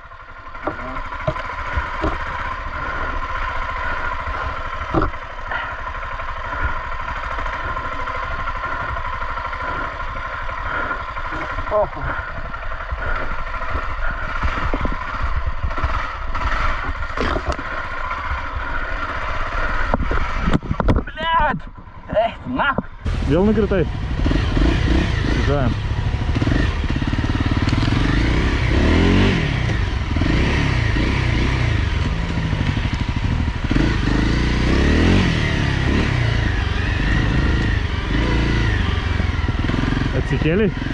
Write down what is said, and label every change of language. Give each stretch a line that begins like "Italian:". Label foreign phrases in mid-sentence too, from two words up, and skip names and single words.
Lithuanian: Oho.
Russian: Блядь! Эх, нахуй!
Lithuanian: Vėl nukritai. Važiuojam. Atsikėliai?